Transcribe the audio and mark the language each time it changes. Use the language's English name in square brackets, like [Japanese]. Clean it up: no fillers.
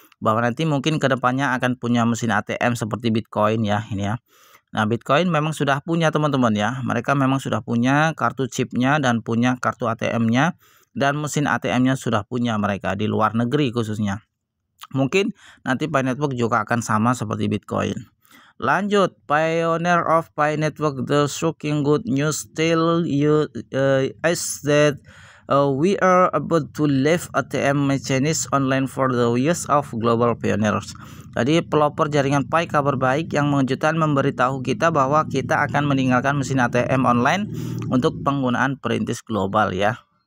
[Indonesian] Bahwa nanti mungkin kedepannya akan punya mesin ATM seperti Bitcoin ya ini ya. Nah, Bitcoin memang sudah punya teman-teman ya. Mereka memang sudah punya kartu chipnya dan punya kartu ATM-nya. Dan mesin ATM-nya sudah punya mereka di luar negeri khususnya. Mungkin nanti Pi Network juga akan sama seperti Bitcoin. [English] Lanjut, pioneer of Pi Network, the shocking good news still is that we are about to leave ATM machines online for the use of global pioneers. [Indonesian] Jadi pelopor jaringan Pi kabar baik yang mengejutkan memberitahu kita bahwa kita akan meninggalkan mesin ATM online untuk penggunaan perintis global ya.